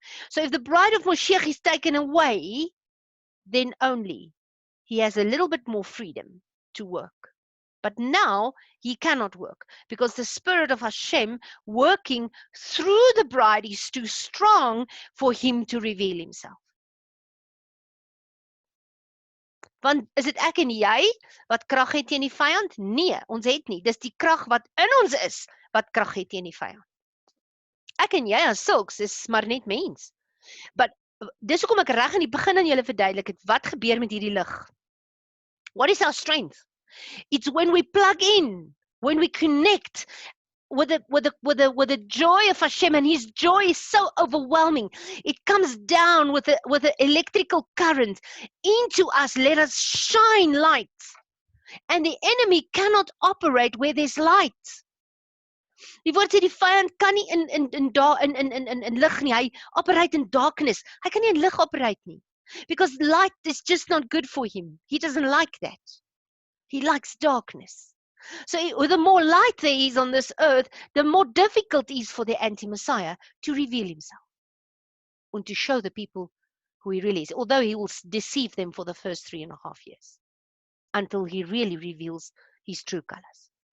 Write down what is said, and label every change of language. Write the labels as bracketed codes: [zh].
[en] So if the bride of Moshiach is taken away, then only He has a little bit more freedom to work. But now He cannot work because the Spirit of Hashem working through the bride is too strong for Him to reveal Himself. [af] Want is dit ek en jy wat krag het teen die vyand? Nee, ons het nie. Dis die krag wat in ons is wat krag het teen die vyand. Ek en jy as sulks is maar net mens. But dis hoekom ek reg in die begin aan julle verduidelik het wat gebeur met hierdie lig. [en] What is our strength? It's when we plug in, when we connect with the joy of Hashem, and His joy is so overwhelming. It comes down with the electrical current into us. Let us shine light. And the enemy cannot operate where there's light. [af] Die woord sê die vyand kan nie in lig nie. Hy [en] operate in darkness. [af] Hy kan nie in lig operate nie. [en] Because light is just not good for him. He doesn't like that. He likes darkness. So the more light there is on this earth, the more difficult it is for the anti-Messiah to reveal himself and to show the people who he really is. Although he will deceive them for the first 3.5 years until he really reveals his true colors.